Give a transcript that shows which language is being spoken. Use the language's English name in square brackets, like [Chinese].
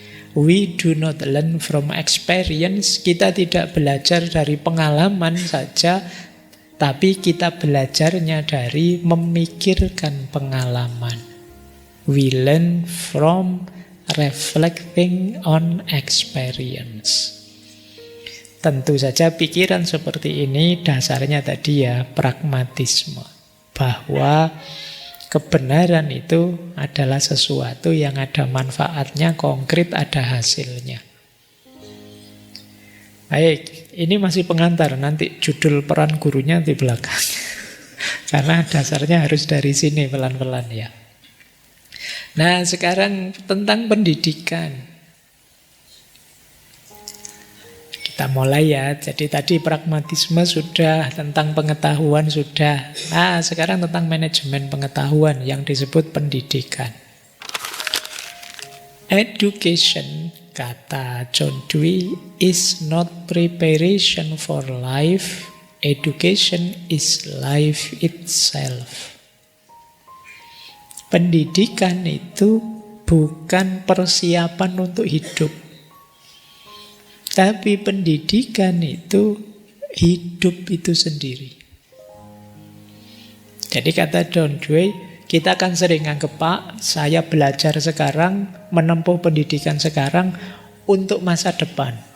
[English] We do not learn from experience. [Indonesian] Kita tidak belajar dari pengalaman saja, tapi kita belajarnya dari memikirkan pengalaman. [English] We learn from reflecting on experience. [Indonesian] Tentu saja pikiran seperti ini dasarnya tadi pragmatisme. Bahwa kebenaran itu adalah sesuatu yang ada manfaatnya, konkret, ada hasilnya. Baik, ini masih pengantar. Nanti judul peran gurunya di belakang. Karena dasarnya harus dari sini pelan-pelan ya. Nah, sekarang tentang pendidikan. Kita mulai ya. Jadi tadi pragmatisme sudah, tentang pengetahuan sudah. Nah, sekarang tentang manajemen pengetahuan yang disebut pendidikan. [English] Education, [Indonesian] kata [English] John Dewey, is not preparation for life. Education is life itself. [Indonesian] Pendidikan itu bukan persiapan untuk hidup. Tapi pendidikan itu hidup itu sendiri. Jadi kata John Dewey, Kita akan sering anggap, Pak, saya belajar sekarang, menempuh pendidikan sekarang untuk masa depan.